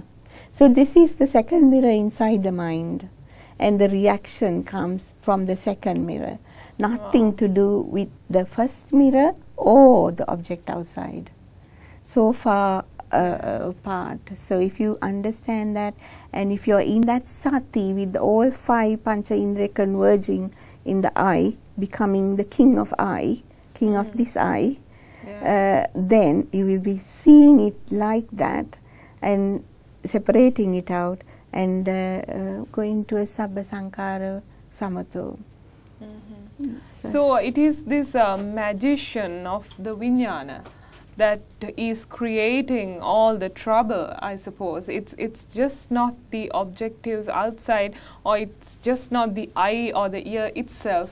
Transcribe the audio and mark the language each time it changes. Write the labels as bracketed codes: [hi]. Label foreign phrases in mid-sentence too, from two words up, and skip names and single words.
[en] So this is the second mirror inside the mind, and the reaction comes from the second mirror. Nothing to do with the first mirror or the object outside. So far apart. So if you understand that, and if you're in that sati with all five [pi] pancha indriya [en] converging in the eye, becoming the king of eye, king of this eye, then you will be seeing it like that and separating it out and going to a [pi] sabba sankhara samato. [en] So it is this magician of the vijnana that is creating all the trouble, I suppose. It's just not the objectives outside, or it's just not the eye or the ear itself.